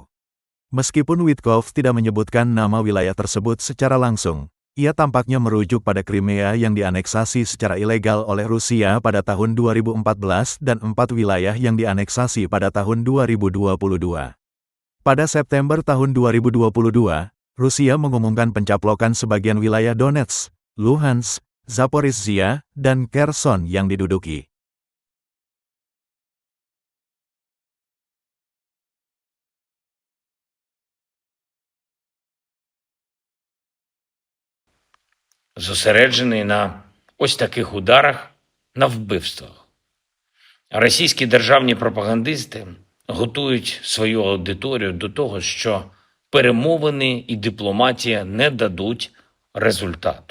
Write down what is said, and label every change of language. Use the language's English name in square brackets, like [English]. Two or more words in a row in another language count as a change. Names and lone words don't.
[Indonesian] Meskipun Witkoff tidak menyebutkan nama wilayah tersebut secara langsung, ia tampaknya merujuk pada Crimea yang dianeksasi secara ilegal oleh Rusia pada tahun 2014 dan 4 wilayah yang dianeksasi pada tahun 2022. Pada September tahun 2022, Rusia mengumumkan pencaplokan sebagian wilayah Donetsk, Luhansk, Zaporizhia, dan Kherson yang diduduki. [Ukrainian] Зосереджений на ось таких ударах, на вбивствах. Російські державні пропагандисти готують свою аудиторію до того, що перемовини і дипломатія не дадуть результату.